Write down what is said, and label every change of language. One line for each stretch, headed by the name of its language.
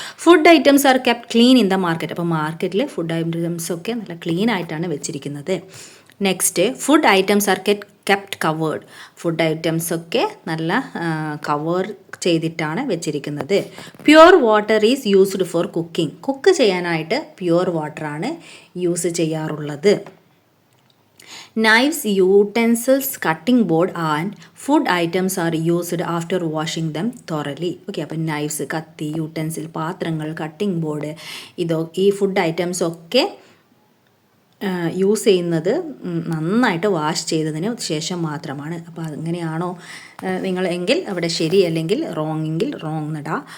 English: Food items are kept clean in the market.
Malayalam: അപ്പോൾ മാർക്കറ്റിൽ food items ഒക്കെ നല്ല ക്ലീൻ ആയിട്ടാണ് വെച്ചിരിക്കുന്നത്.
English: Next, food items are kept covered.
Malayalam: Food items ഒക്കെ നല്ല കവർ ചെയ്തിട്ടാണ് വെച്ചിരിക്കുന്നത്.
English: Pure water is used for cooking.
Malayalam: Cook ചെയ്യാനായിട്ട് പ്യുവർ വാട്ടറാണ് യൂസ് ചെയ്യാറുള്ളത്.
English: Knives, utensils, cutting board and food items are used after washing them thoroughly. Okay.
Malayalam: അപ്പം knives, കത്തി, യൂട്ടൻസിൽ, പാത്രങ്ങൾ, cutting board, ഈ ഫുഡ് ഐറ്റംസ് ഒക്കെ യൂസ് ചെയ്യുന്നത് നന്നായിട്ട് വാഷ് ചെയ്തതിന് ശേഷം മാത്രമാണ്. അപ്പോൾ അങ്ങനെയാണോ നിങ്ങൾ എങ്കിൽ അവിടെ ശരി, അല്ലെങ്കിൽ റോങ് എങ്കിൽ റോങ് നടാ.